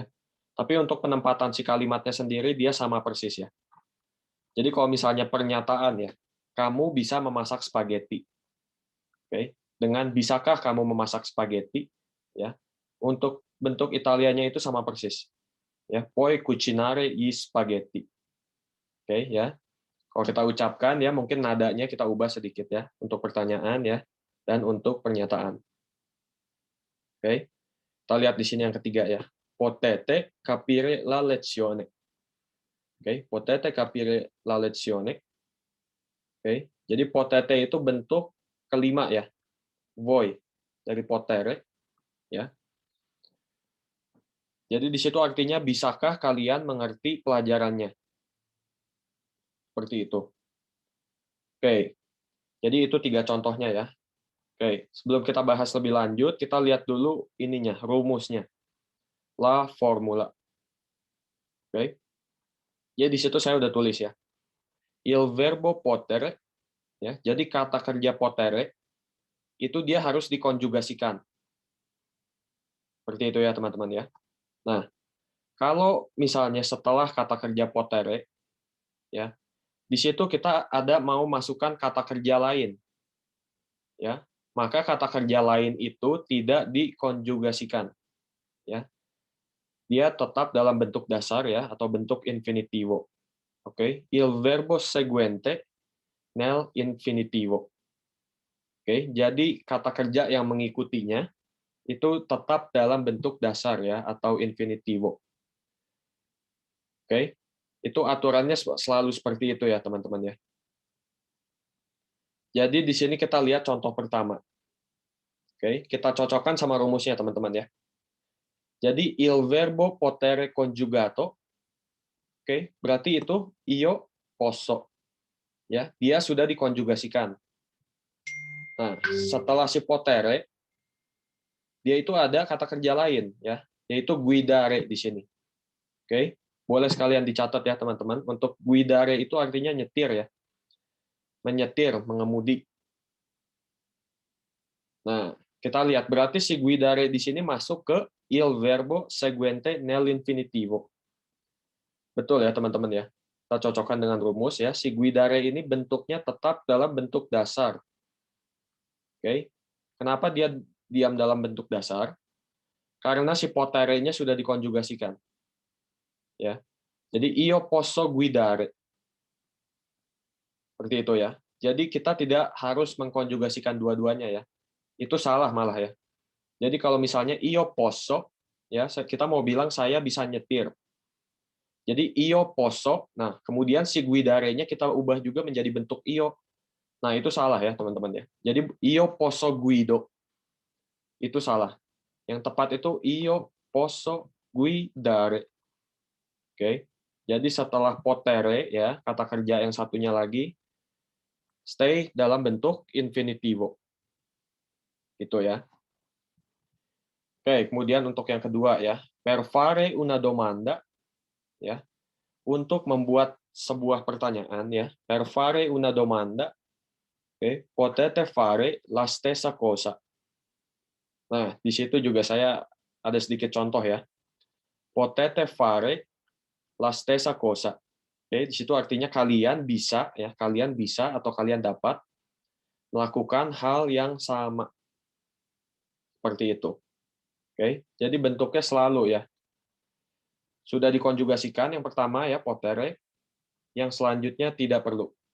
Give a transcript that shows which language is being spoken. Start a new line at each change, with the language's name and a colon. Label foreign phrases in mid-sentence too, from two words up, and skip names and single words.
Indonesian: Tapi untuk penempatan si kalimatnya sendiri dia sama persis ya. Jadi kalau misalnya pernyataan ya, kamu bisa memasak spaghetti. Oke. Dengan bisakah kamu memasak spaghetti ya. Untuk bentuk Italianya itu sama persis. Ya,
Italian: puoi cucinare gli spaghetti.
Indonesian: Oke ya. Kalau kita ucapkan ya mungkin nadanya kita ubah sedikit ya untuk pertanyaan ya dan untuk pernyataan. Oke. Kita lihat di sini yang ketiga ya.
Italian: Potete capire la lezione. Oke, potete capire la lezione.
Indonesian: Oke. Jadi potete itu bentuk kelima ya. Voi dari potere ya. Jadi di situ artinya bisakah kalian mengerti pelajarannya? Seperti itu. Oke. Jadi itu tiga contohnya ya. Oke, sebelum kita bahas lebih lanjut, kita lihat dulu ininya, rumusnya.
Italian: La formula. Oke.
Indonesian: Jadi di situ saya udah tulis ya.
Italian: Il verbo potere,
Indonesian: ya. Jadi kata kerja potere itu dia harus dikonjugasikan. Seperti itu ya, teman-teman ya. Nah, kalau misalnya setelah kata kerja potere, ya, di situ kita ada mau masukkan kata kerja lain, ya. Maka kata kerja lain itu tidak dikonjugasikan, ya. Dia tetap dalam bentuk dasar ya atau bentuk infinitivo. Oke,
Italian: il verbo seguente nel infinitivo.
Indonesian: Oke, jadi kata kerja yang mengikutinya itu tetap dalam bentuk dasar ya atau infinitivo. Oke. Itu aturannya selalu seperti itu ya, teman-teman ya. Jadi di sini kita lihat contoh pertama. Oke, kita cocokkan sama rumusnya, teman-teman ya.
Italian: Jadi il verbo potere conjugato,
Indonesian: oke, berarti itu
Italian: io posso.
Indonesian: Ya, dia sudah dikonjugasikan. Nah, setelah si potere, dia itu ada kata kerja lain ya, yaitu guidare di sini. Oke. Boleh sekalian dicatat ya, teman-teman. Untuk guidare itu artinya nyetir ya. Menyetir, mengemudi. Nah, kita lihat berarti si guidare di sini masuk ke
Italian: il verbo seguente nell'infinitivo.
Indonesian: Betul ya, teman-teman ya. Kita cocokkan dengan rumus ya. Si guidare ini bentuknya tetap dalam bentuk dasar. Oke. Kenapa dia diam dalam bentuk dasar? Karena si potere-nya sudah dikonjugasikan. Ya. Jadi
Italian: io posso guidare.
Indonesian: Seperti itu ya. Jadi kita tidak harus mengkonjugasikan dua-duanya ya. Itu salah malah ya. Jadi kalau misalnya
Italian: io posso,
Indonesian: ya kita mau bilang saya bisa nyetir. Jadi
Italian: io posso,
Indonesian: nah kemudian si guidare-nya kita ubah juga menjadi bentuk io. Nah, itu salah ya, teman-teman ya. Jadi
Italian: io posso guido
Indonesian: itu salah. Yang tepat itu
Italian: io posso guidare.
Indonesian: Oke. Jadi setelah potere ya, kata kerja yang satunya lagi stay dalam bentuk infinitivo. Itu ya. Oke, kemudian untuk yang kedua ya,
Italian: per fare una domanda
Indonesian: ya, untuk membuat sebuah pertanyaan ya,
Italian: per fare una domanda, oke, potete fare la stessa cosa.
Indonesian: Nah, di situ juga saya ada sedikit contoh ya.
Italian: Potete fare la stessa cosa.
Indonesian: Oke, di situ artinya kalian bisa ya, kalian bisa atau kalian dapat melakukan hal yang sama. Seperti itu. Oke. Jadi bentuknya selalu ya. Sudah dikonjugasikan yang pertama ya, potere, yang selanjutnya tidak perlu.